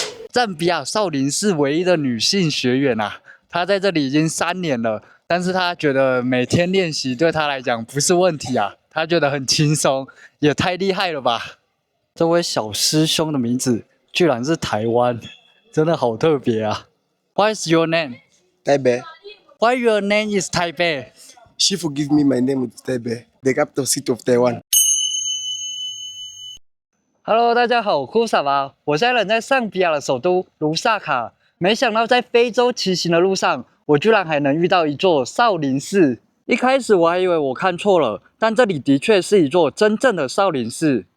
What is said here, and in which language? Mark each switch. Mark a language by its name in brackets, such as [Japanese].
[Chinese] 赞比亚少林寺唯一的女性学员啊，她在这里已经3年了，但是她觉得每天练习对她来讲不是问题啊，她觉得很轻松，也太厉害了吧！这位小师兄的名字居然是台湾，真的好特别啊 ！ [English] What is your name? Taipei. Why your name is Taipei? Shifu give me my name is Taipei, the capital city of Taiwan. [Chinese] Hello， 大家好，我库萨巴，我现在人在尚比亚的首都卢萨卡。没想到在非洲骑行的路上，我居然还能遇到一座少林寺。一开始我还以为我看错了，但这里的确是一座真正的少林寺。